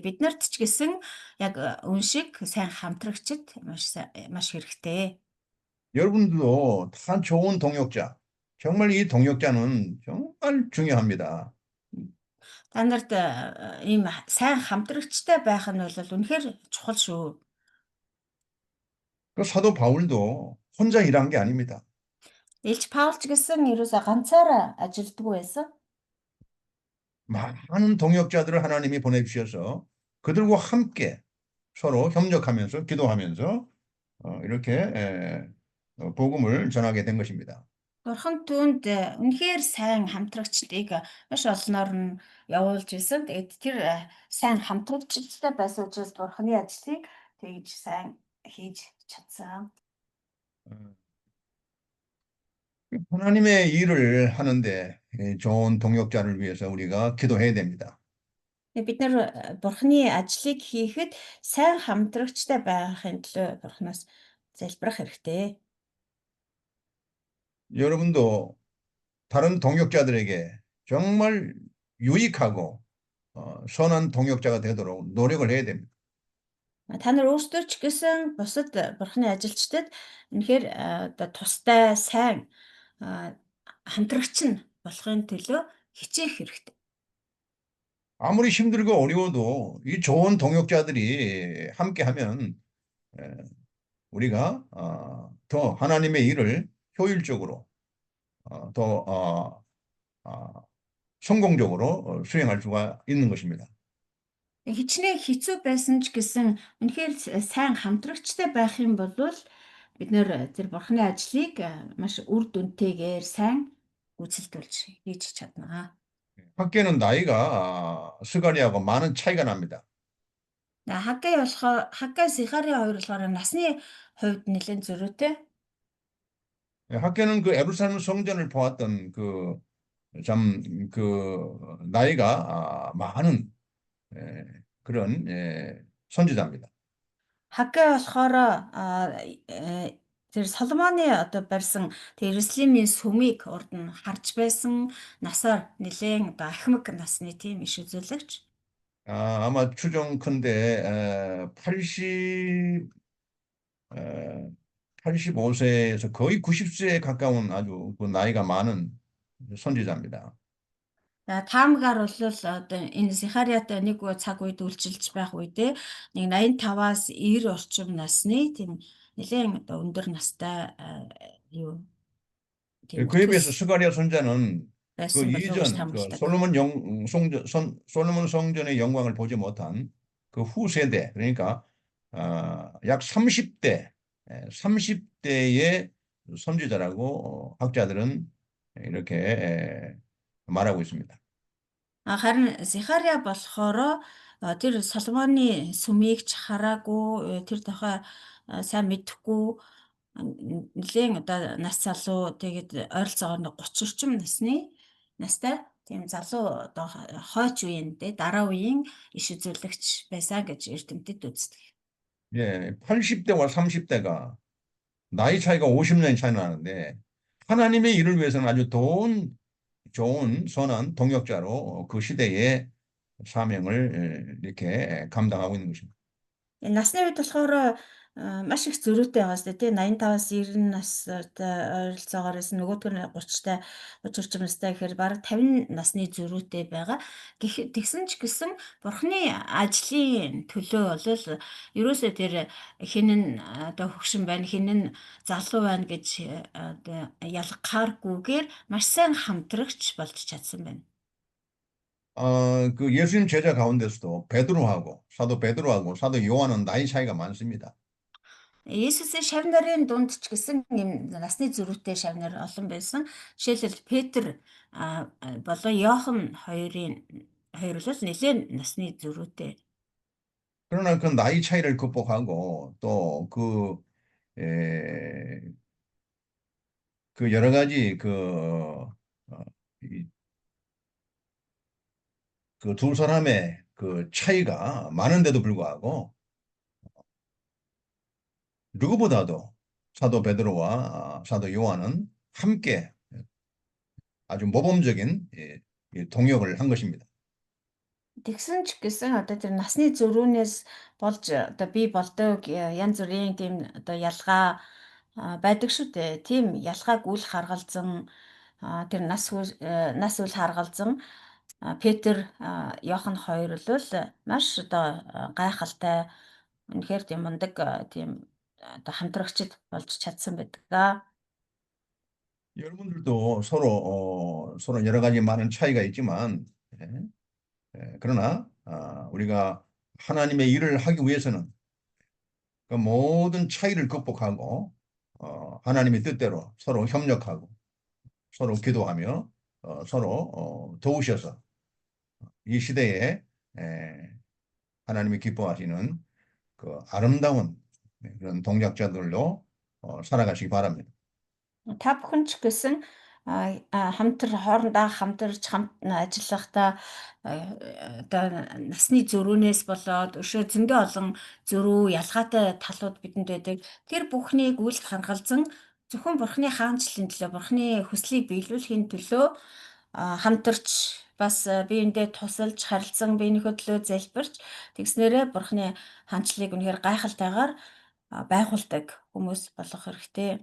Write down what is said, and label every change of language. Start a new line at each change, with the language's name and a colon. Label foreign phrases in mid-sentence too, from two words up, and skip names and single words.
Mongolian: Бид нарт ч гэсэн яг үншиг сайн хамтрагчд маш хэрэгтэй.
Korean: 여러분들도 다 좋은 동역자. 정말 이 동역자는 정말 중요합니다.
Mongolian: Та нарт ийм сайн хамтрагчтай байх нь бол үнэхээр чухал шүү.
Korean: 그 사도 바울도 혼자 일한 게 아닙니다.
Mongolian: Илч Паулч гэсэн ерөөсө ганцаараа ажилддаг байсан.
Korean: 많은 동역자들을 하나님이 보내주셔서 그들과 함께 서로 협력하면서 기도하면서 이렇게 복음을 전하게 된 것입니다.
Mongolian: Бурхан түүнд үнэхээр сайн хамтрагчдыг маш олноор нь явуулж исэн. Тэгээд тэр сайн хамтрагчдтай байсан учраас Бурханы ажлыг тэгж сайн хийж чадсан.
Korean: 하나님의 일을 하는데 좋은 동역자를 위해서 우리가 기도해야 됩니다.
Mongolian: Бид нар Бурханы ажлыг хийхэд сайн хамтрагчтай байхын төлөө Бурханаас залбирах хэрэгтэй.
Korean: 여러분도 다른 동역자들에게 정말 유익하고 선한 동역자가 되도록 노력을 해야 됩니다.
Mongolian: Та нар өөрсдөө ч гэсэн бусад Бурханы ажилчдад үнэхээр тустай сайн хамтрагч нь болохын төлөө хичээх хэрэгтэй.
Korean: 아무리 힘들고 어려워도 이 좋은 동역자들이 함께하면 우리가 더 하나님의 일을 효율적으로 더 성공적으로 수행할 수가 있는 것입니다.
Mongolian: Хичнээн хэцүү байсан ч гэсэн үнэхээр сайн хамтрагчтай байх юм бол бид нэр тэр бурхны ажлыг маш үр дүнтэйгээр сайн гүйцэлдүүлж хийж чадна.
Korean: 학계는 나이가 스가랴하고 많은 차이가 납니다.
Mongolian: Хагgai Сихари хоёр болохоор насны хувьд нэлээд зөрүүтэй.
Korean: 학계는 그 예루살렘 성전을 보았던 나이가 많은 그런 선지자입니다.
Mongolian: Хагgai болохоор тэр Соломоны одоо барьсан тэр Иерусалимийн сүмийг урд нь харж байсан насаар нэлээд одоо ахмад насны тийм иш үзүүлэгч.
Korean: 아마 추정컨대 85세에서 거의 90세에 가까운 아주 그 나이가 많은 선지자입니다.
Mongolian: Таамгаар бол одоо энэ Сихариатай нэг цаг үед үйлчилж байх үедээ нэг 85-аас 90 орчим насны тийм нэлээд одоо өндөр настай юу тийм
Korean: 그에 비해서 스가랴 선자는 그
Mongolian: байсан болов уу гэж
Korean: 이전
Mongolian: таамагладаг.
Korean: 솔로몬 성전의 영광을 보지 못한 그 후세대 그러니까 약 30대의 선지자라고 학자들은 이렇게 말하고 있습니다.
Mongolian: Харин Сихариа болохоор тэр Соломоны сүмийг ч хараагүй тэр тухай сайн мэдэхгүй нэлээд одоо нас залуу тэгээд ойролцоогоор 30 орчим настай тийм залуу одоо хойч үеийн дараа үеийн иш үзүүлэгч байсан гэж эрдэмтэд үздэг.
Korean: 예, 80대와 30대가 나이 차이가 50년이 차이 나는데 하나님의 일을 위해서는 아주 좋은 선한 동역자로 그 시대의 사명을 이렇게 감당하고 있는 것입니다.
Mongolian: Насны үед болохоор маш их зөрүүтэй байгаа сте тий 85-аас 90 настай ойролцоогоор байсан нөгөөдгөр нь 30-тай 30 орчим настай гэхээр бараг 50 насны зөрүүтэй байгаа. Тэгсэн ч гэсэн бурхны ажлын төлөө бол ерөөсөө тэр хин нь одоо хөгшин байна хин нь залуу байна гэж одоо ялгахааргүйгээр маш сайн хамтрагч болж чадсан байна.
Korean: 그 예수님 제자 가운데서도 사도 베드로하고 사도 요한은 나이 차이가 많습니다.
Mongolian: Есүсийн шав нарын дунд ч гэсэн юм насны зөрүүтэй шав нар олон байсан. Жишээлбэл Петр болон Иохан хоёр бол нэлээд насны зөрүүтэй.
Korean: 그러나 그 나이 차이를 극복하고 또 그 여러 가지 그 두 사람의 그 차이가 많은데도 불구하고 누구보다도 사도 베드로와 사도 요한은 함께 아주 모범적인 동역을 한 것입니다.
Mongolian: Тэгсэн ч гэсэн одоо тэр насны зөрүүнээс болж одоо би болдог янз бүрийн тийм одоо ялгаа байдаг шүү дээ. Тийм ялгааг үл харгалзан тэр нас үл харгалзан Петр, Иохан хоёр бол маш одоо гайхалтай үнэхээр тийм мундаг тийм одоо хамтрагчд болж чадсан байдаг.
Korean: 여러분들도 서로 여러 가지 많은 차이가 있지만 그러나 우리가 하나님의 일을 하기 위해서는 그 모든 차이를 극복하고 하나님의 뜻대로 서로 협력하고 서로 기도하며 서로 도우셔서 이 시대에 하나님이 기뻐하시는 그 아름다운 그런 동역자들로 살아가시기 바랍니다.
Mongolian: Та бүхэн ч гэсэн хоорондоо хамтарч ажиллахдаа одоо насны зөрүүнээс болоод өшөө зөндөө олон зөрүү ялгаатай талууд бидэнд байдаг. Тэр бүхнийг үл харгалзан зөвхөн бурхны хаанчлалын төлөө, бурхны хүслийг биелүүлэхийн төлөө хамтарч бас биендээ тусалж харилцан биенийхөө төлөө залбирч тэгснээрээ бурхны хаанчлалыг үнэхээр гайхалтайгаар байгуулдаг хүмүүс болох хэрэгтэй.